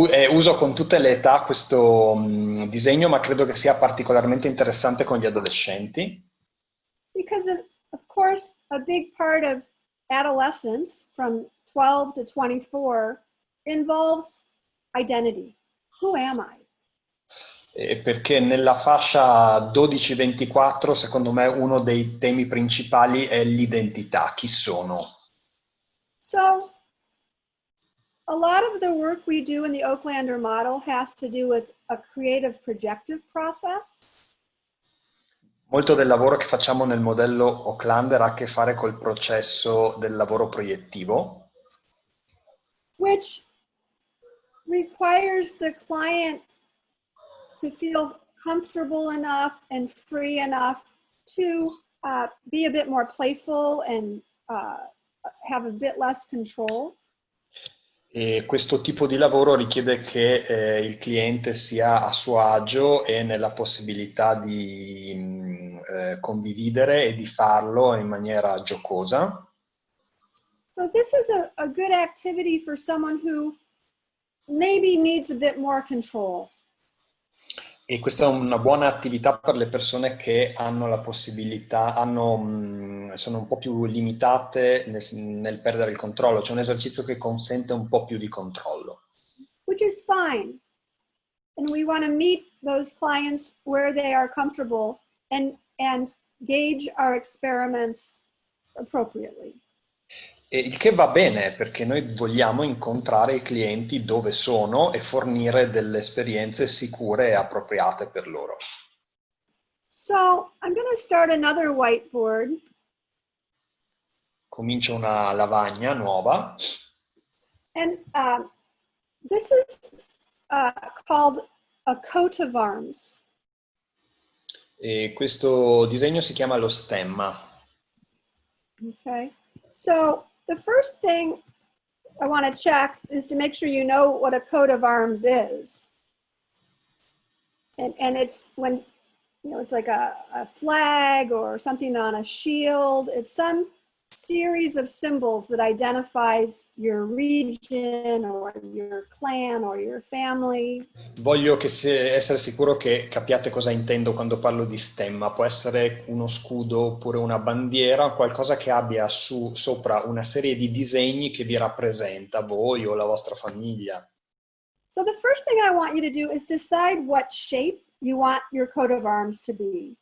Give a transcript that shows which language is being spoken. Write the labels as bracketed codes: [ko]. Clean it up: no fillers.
[it] uso con tutte le età questo disegno, ma credo che sia particolarmente interessante con gli adolescenti. [en] Because of course, a big part of adolescence from 12 to 24 involves identity. Who am I? [it] Perché nella fascia 12-24, secondo me, uno dei temi principali è l'identità, chi sono. [en] So, a lot of the work we do in the Oaklander model has to do with a creative projective process. [it] Molto del lavoro che facciamo nel modello Oaklander ha a che fare col processo del lavoro proiettivo, [en] which requires the client to feel comfortable enough and free enough to be a bit more playful and have a bit less control. [it] E questo tipo di lavoro richiede che il cliente sia a suo agio e nella possibilità di condividere e di farlo in maniera giocosa. [en] So this is a good activity for someone who maybe needs a bit more control. [it] E questa è una buona attività per le persone che hanno la possibilità, sono un po' più limitate nel perdere il controllo. C'è un esercizio che consente un po' più di controllo. [en] Which is fine. And we want to meet those clients where they are comfortable and gauge our experiments appropriately. [it] E il che va bene perché noi vogliamo incontrare i clienti dove sono e fornire delle esperienze sicure e appropriate per loro. [en] So I'm going to start another whiteboard. [it] Comincio una lavagna nuova. [en] And this is called a coat of arms. [it] E questo disegno si chiama lo stemma. [en] Okay, so the first thing I want to check is to make sure you know what a coat of arms is. And it's when, you know, it's like a flag or something on a shield. It's some series of symbols that identifies your region or your clan or your family. [it] Voglio essere sicuro che capiate cosa intendo quando parlo di stemma. Può essere uno scudo oppure una bandiera, qualcosa che abbia sopra una serie di disegni che vi rappresenta voi o la vostra famiglia. [en] So the first thing I want you to do is decide what shape you want your coat of arms to be.